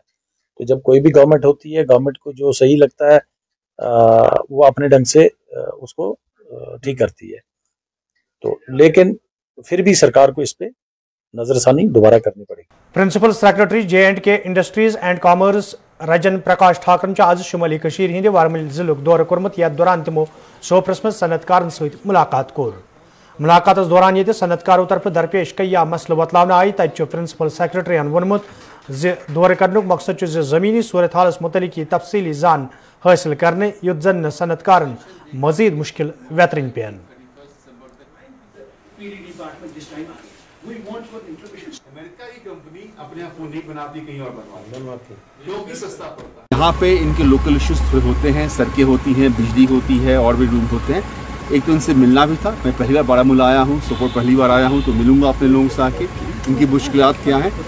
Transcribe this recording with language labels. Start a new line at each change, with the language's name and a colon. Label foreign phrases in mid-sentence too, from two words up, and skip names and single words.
Hindi: तो जब कोई भी गवर्नमेंट होती है, गवर्नमेंट को जो सही लगता है वो अपने ढंग से उसको ठीक करती है। तो लेकिन फिर भी सरकार को इस पे नजरसानी दोबारा करनी पड़ेगी।
English: principal secretary
Kashmiri: J&K इंडस्ट्रीज एंड कॉमर्स रजन प्रकाश ठाकरन आज शुमाली कशीर हिंद वारमल जिलुक दौर कोर्मुत, यथ दौरान तिमो सोपरस मज सनतकारन सहित मुलाकात कोर। मुलाकात दौरान ये सनतकारों तरफ दरपेश कई मसल बतलावन आई। तत
English: principal secretary
Kashmiri: वोनमुत दौर करनुक मकसद जमीनी सूरत हालस मुतलिक तफसीली जान हासिल करने, युत जन सनतकारन मजीद मुश्किल वेतरन पेन।
Hindi: यहाँ पे इनके
English: local issues
Hindi: होते हैं, सड़कें होती हैं, बिजली होती है और भी रूम होते हैं। एक तो इनसे मिलना भी था, मैं पहली बार बारामूला आया हूँ, सोपोर पहली बार आया हूँ, तो मिलूंगा अपने लोगों से आके, इनकी मुश्किलात क्या हैं।